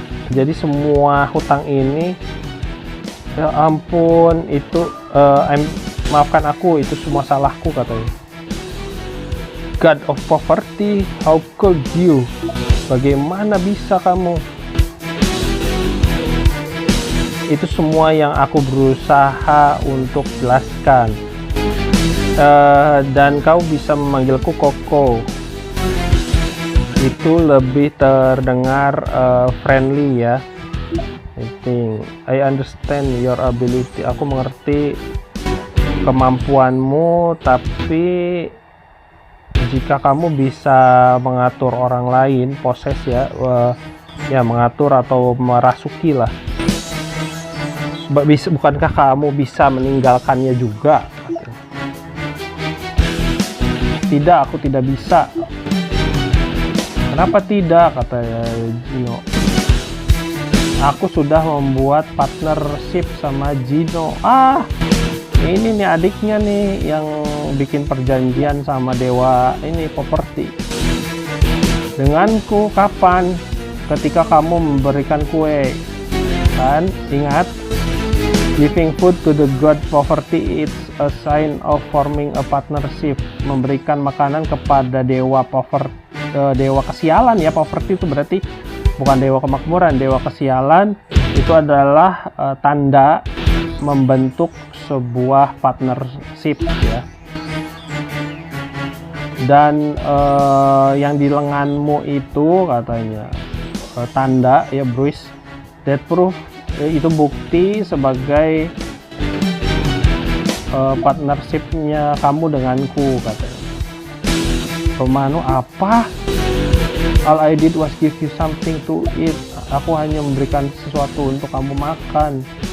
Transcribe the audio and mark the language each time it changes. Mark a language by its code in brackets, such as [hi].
[id] Jadi semua hutang ini, ya ampun, itu maafkan aku, itu semua salahku, katanya. [en] God of poverty, how could you? [id] Bagaimana bisa kamu? Itu semua yang aku berusaha untuk jelaskan. Dan kau bisa memanggilku Koko. Itu lebih terdengar friendly ya. [en] I understand your ability. [id] Aku mengerti kemampuanmu, tapi jika kamu bisa mengatur orang lain, poses ya, ya mengatur atau merasuki lah. Bukankah kamu bisa meninggalkannya juga? Tidak, aku tidak bisa. Kenapa tidak? Katanya Gino. Aku sudah membuat partnership sama Gino. Ini nih adiknya nih yang bikin perjanjian sama dewa ini properti. Denganku kapan? Ketika kamu memberikan kue, kan? Ingat? [en] Giving food to the god poverty is a sign of forming a partnership. [id] Memberikan makanan kepada dewa dewa kesialan ya. Poverty itu berarti bukan dewa kemakmuran, dewa kesialan. Itu adalah tanda membentuk sebuah partnership ya. Dan yang di lenganmu itu katanya tanda ya, Bruce, [en] that proof, [id] itu bukti sebagai partnershipnya kamu denganku, katanya. Romano, apa? [en] All I did was give you something to eat. [id] Aku hanya memberikan sesuatu untuk kamu makan.